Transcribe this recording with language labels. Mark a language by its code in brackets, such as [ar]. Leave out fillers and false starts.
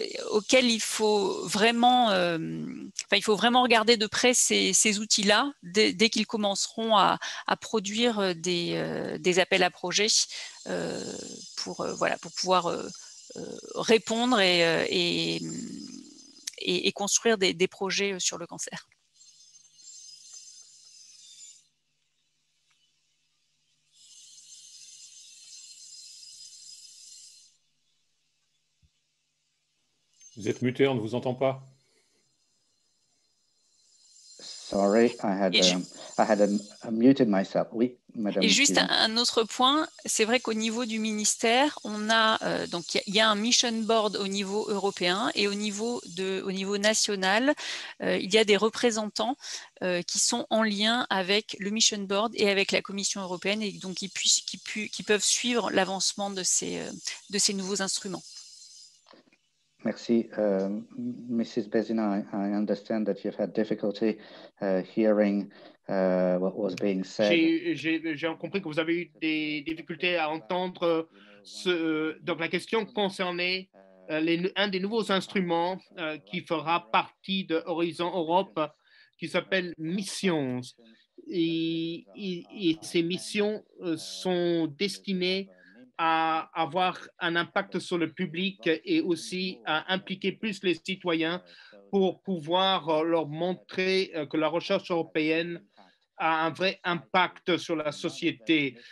[fr] auxquels il faut vraiment regarder de près ces outils-là dès qu'ils commenceront à produire des appels à projets pour pouvoir répondre et construire des projets sur le cancer. Vous êtes muté, on ne vous entend pas. [en] Sorry, I had muted myself. [fr] Oui, madame. Et juste un autre point, c'est vrai qu'au niveau du ministère, on a donc il y a un mission board au niveau européen et au niveau national, il y a des représentants qui sont en lien avec le mission board et avec la Commission européenne et donc qui peuvent suivre l'avancement de ces nouveaux instruments. Merci. Mrs. [en] Bézina, I understand that you've had difficulty hearing what was being said. [fr] J'ai compris que vous avez eu des difficultés à entendre. Donc la question concernait un des nouveaux instruments qui fera partie de Horizon Europe, qui s'appelle Missions. Et ces missions sont destinées à avoir un impact sur le public et aussi à impliquer plus les citoyens pour pouvoir leur montrer que la recherche européenne a un vrai impact sur la société.